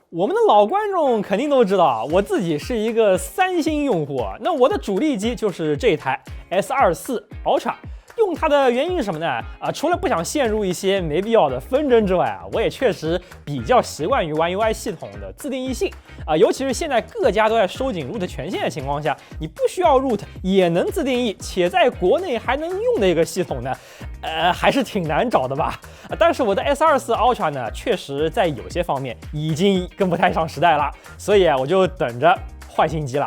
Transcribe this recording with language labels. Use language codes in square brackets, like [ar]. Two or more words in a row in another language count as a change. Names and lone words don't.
[zh] 我们的老觀眾肯定都知道，我自己是一個三星用戶，那我的主力機就是這台 S24 Ultra。用它的原因是什麼呢？除了不想陷入一些沒必要的紛爭之外我也確實比較習慣於玩 UI 系統的自定義性尤其是現在各家都在收緊 root 權限的情況下，你不需要 root 也能自定義，且在國內還能用的一個系統呢，還是挺難找的吧。但是我的 S24 Ultra 呢，確實在有些方面已經跟不太上時代了，所以我就等着換新機了。